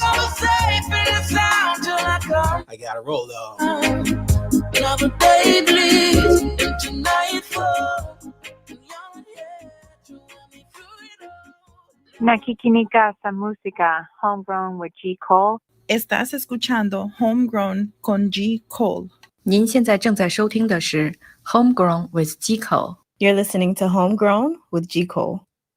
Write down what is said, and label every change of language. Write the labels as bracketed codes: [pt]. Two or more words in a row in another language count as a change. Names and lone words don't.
[en] safe and sound till I come. I gotta roll though. Another day, please, and tonight fall. And you're not here to run me through it all. [tl] Nakikinika sa música, Homegrown with G. Cole. [es] Estás escuchando Homegrown con G. Cole. [zh] 您现在正在收听的是 Homegrown with G Cole。 [en] You're listening to Homegrown with G. Cole.